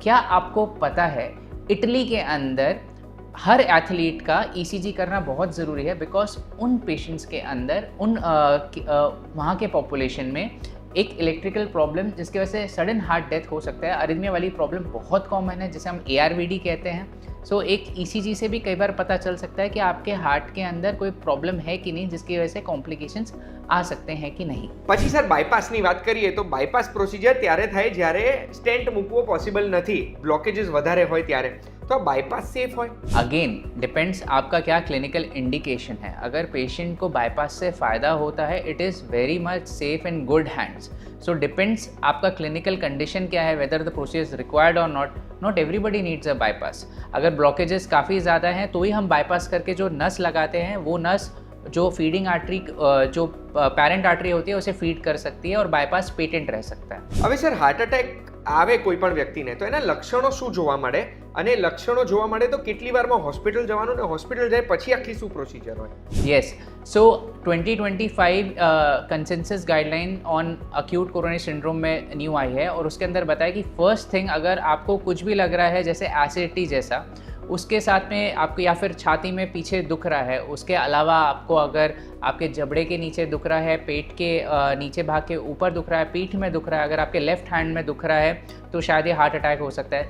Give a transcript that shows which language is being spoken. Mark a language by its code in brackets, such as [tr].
[hi] क्या आपको पता है इटली के अंदर हर एथलीट का ECG करना बहुत ज़रूरी है, बिकॉज उन पेशेंट्स के अंदर वहाँ के पॉपुलेशन में एक इलेक्ट्रिकल प्रॉब्लम जिसकी वजह से सडन हार्ट डेथ हो सकता है, अरिथमिया वाली प्रॉब्लम बहुत कॉमन है, जिसे हम ARVD कहते हैं। सो एक ECG से भी कई बार पता चल सकता है कि आपके हार्ट के अंदर कोई प्रॉब्लम है कि नहीं, जिसकी वजह से कॉम्प्लिकेशंस आ सकते हैं कि नहीं। [gu] પછી સર બાયપાસની વાત કરીએ તો બાયપાસ પ્રોસિજર ત્યારે થાય જ્યારે સ્ટેન્ટ મૂકવો પોસિબલ નથી, બ્લોકેजेस વધારે હોય ત્યારે, [hi] तो बाईपास सेफ [gu] હોય? [hi] अगेन डिपेंड्स आपका क्या क्लिनिकल इंडिकेशन है। अगर पेशेंट को बाईपास से फ़ायदा होता है, [en] It is very much safe in good hands. [hi] So depends आपका क्लिनिकल कंडीशन क्या है, [en] Whether the procedure is required और not everybody needs a bypass. [hi] अगर ब्लॉकेजेस काफ़ी ज़्यादा हैं तो ही हम बाईपास करके जो नस लगाते हैं, वो नस जो फीडिंग आर्टरी जो पेरेंट आर्टरी होती है उसे फीड कर सकती है, और बाईपास पेटेंट रह सकता है। [gu] હવે સર હાર્ટ અટેક આવે કોઈ પણ વ્યક્તિને તો એના લક્ષણો શું જોવા મળે, અને લક્ષણો જોવા મળે તો કેટલી વારમાં હોસ્પિટલ જવાનું, ને હોસ્પિટલ જાય પછી આખી શું પ્રોસિજર હોય? [hi] Yes, so 2025 consensus guideline on acute coronary syndrome में न्यू आई है, और उसके अंदर बताया कि फर्स्ट थिंग, अगर आपको कुछ भी लग रहा है जैसे एसिडिटी जैसा, उसके साथ में आपको या फिर छाती में पीछे दुख रहा है, उसके अलावा आपको अगर आपके जबड़े के नीचे दुख रहा है, पेट के नीचे भाग के ऊपर दुख रहा है, पीठ में दुख रहा है, अगर आपके लेफ्ट हैंड में दुख रहा है तो शायद ये हार्ट अटैक हो सकता है।